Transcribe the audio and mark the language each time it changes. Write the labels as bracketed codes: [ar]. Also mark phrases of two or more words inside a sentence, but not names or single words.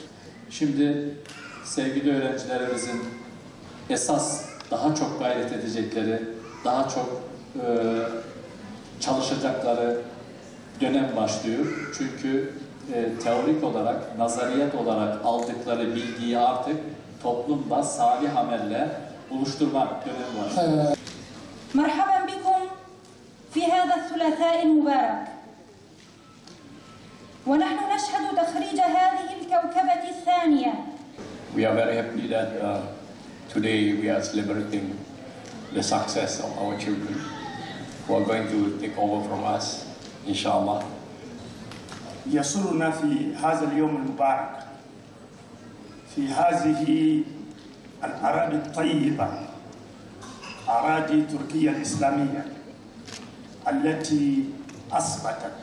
[tr] Şimdi sevgili öğrencilerimizin esas daha çok gayret edecekleri, daha çok çalışacakları dönem başlıyor. Çünkü teorik olarak, nazariyet olarak aldıkları bilgiyi artık toplumda salih amelle buluşturmak dönemi başlıyor. [ar] مرحبا بكم في هذا الثلاثاء المبارك ونحن نشهد تخريج هذه الكوكبة الثانية. [en] We are very happy that today we are celebrating the success of our children who are going to take over from us, inshallah. [ar] يسرنا في هذا اليوم المبارك في هذه الأراضي الطيبة أراضي تركيا الإسلامية التي أثبتت